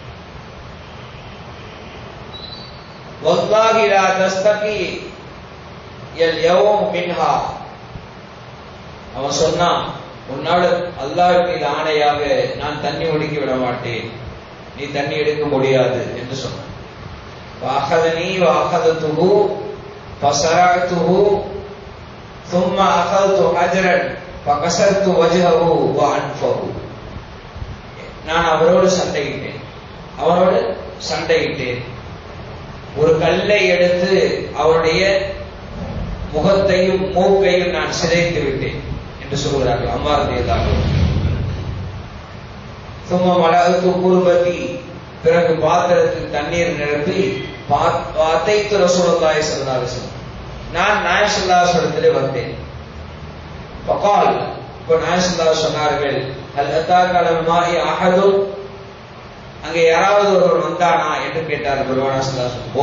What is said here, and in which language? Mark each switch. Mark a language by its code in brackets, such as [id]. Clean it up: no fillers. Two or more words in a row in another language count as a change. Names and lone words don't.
[ar] والله لا تستقي اليوم منها, [ta] அவன் சொன்னான், உன்னால அல்லாஹ்வுக்கு ஆணையாக நான் தண்ணி ஒடுக்கி விட மாட்டேன், நீ தண்ணி எடுக்க முடியாது என்று சொன்னான். [ar] وأخذني وأخذته فصرعته ثم اخذت حجرا فكسرت وجهه وانفه, [ta] நான் அவனோடு சண்டையிட்டேன், ஒரு கல்லை எடுத்து அவனுடைய முகத்தையும் மூக்கையும் நான் சிதைத்து விட்டேன் என்று சொல்கிறார்கள் அம்மார் [ar] رضي الله عنه. ثم ملأت قربتي, [ta] பிறகு பாத்திரத்தில் தண்ணீர் நிரப்பி [ar] أتيت رسول الله صلى الله عليه وسلم, [ta] நான் நாயகம் [ar] صلى الله عليه وسلم [ta] வந்தேன். ஃபகால், இப்போ நாயகம் [ar] صلى الله عليه وسلم [ta] சொன்னார்கள், [ar] هل أتاك على الماء أحد, [ta] அங்கே யாராவது ஒருவர் வந்தானா என்று கேட்டார் பெருமானார் [ar] صلى الله عليه وسلم.